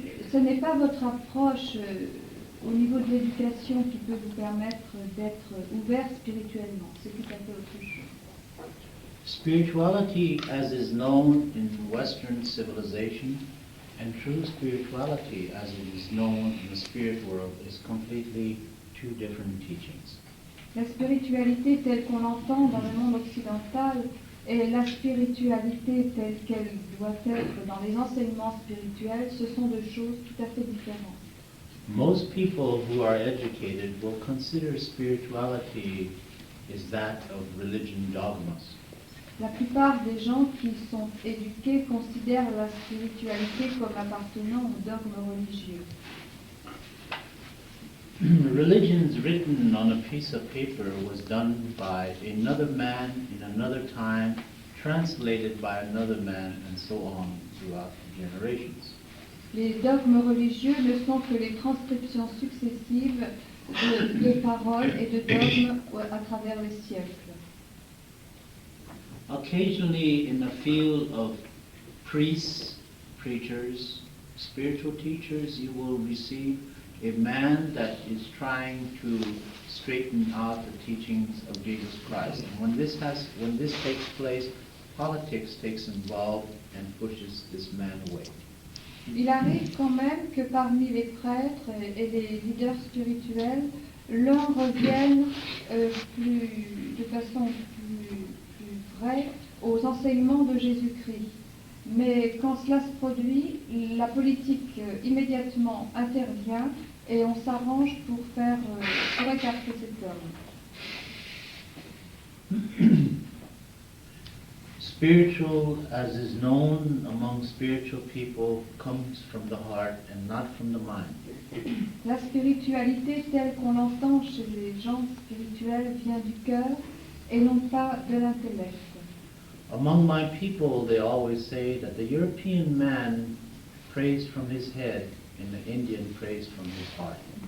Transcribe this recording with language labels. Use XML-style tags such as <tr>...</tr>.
<fr>Ce n'est pas votre approche au niveau de l'éducation qui peut vous permettre d'être ouvert spirituellement. C'est tout à fait autre chose.</fr> <en>Spirituality, as is known in Western civilization, and true spirituality, as it is known in the spirit world, is completely 2 different teachings.</en> <fr>La spiritualité telle qu'on l'entend dans le monde occidental et la spiritualité telle qu'elle doit être dans les enseignements spirituels, ce sont 2 choses tout à fait différentes.</fr> <en>Most people who are educated will consider spirituality is that of religion dogmas.</en> <fr>La plupart des gens qui sont éduqués considèrent la spiritualité comme appartenant au dogme religieux.</fr> <en>Religions written on a piece of paper was done by another man in another time, translated by another man, and so on throughout the generations.</en> <fr>Les dogmes religieux ne sont que les transcriptions successives de paroles et de dogmes à travers les siècles.</fr> <en>Occasionally in the field of priests, preachers, spiritual teachers, you will receive a man that is trying to straighten out the teachings of Jesus Christ. And when this takes place, politics takes involved and pushes this man away.</en> <fr>Il arrive quand même que parmi les prêtres et les leaders spirituels, l'un revienne de façon plus vraie aux enseignements de Jésus-Christ. Mais quand cela se produit, la politique immédiatement intervient et on s'arrange pour écarter cet homme.</fr> <en>Spiritual, as is known among spiritual people, comes from the heart and not from the mind.</en> <fr>La spiritualité telle qu'on l'entend chez les gens spirituels vient du cœur et non pas de l'intellect.</fr> <en>Among my people, they always say that the European man prays from his head and the Indian prays from his heart.</en>